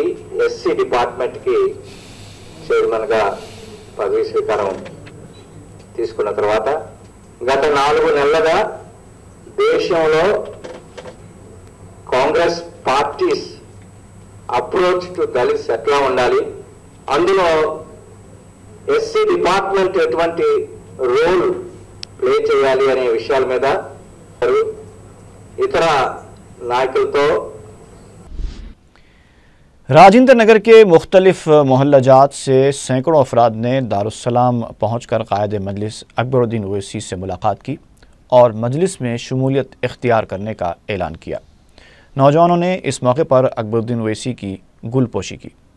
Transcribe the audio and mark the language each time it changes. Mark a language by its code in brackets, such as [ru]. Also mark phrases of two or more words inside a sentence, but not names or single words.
[en] SC Department [te] చైర్మన్గా పదవి స్వీకారం తీసుకున్న తర్వాత గత 4 నెలలుగా దేశంలో [en] Congress party's approach to Dalits [te] ఎట్లా ఉండాలి, అందులో [en] SC Department [te] ఎటువంటి [en] role play [te] చేయాలి అనే విషయాల మీద ఇతర నాయకులతో [ur] راجندر نگر کے مختلف محلہ جات سے سینکڑوں افراد نے دارالسلام پہنچ کر قائد مجلس اکبر الدین اویسی سے ملاقات کی اور مجلس میں شمولیت اختیار کرنے کا اعلان کیا۔ نوجوانوں نے اس موقع پر اکبر الدین اویسی کی گل پوشی کی۔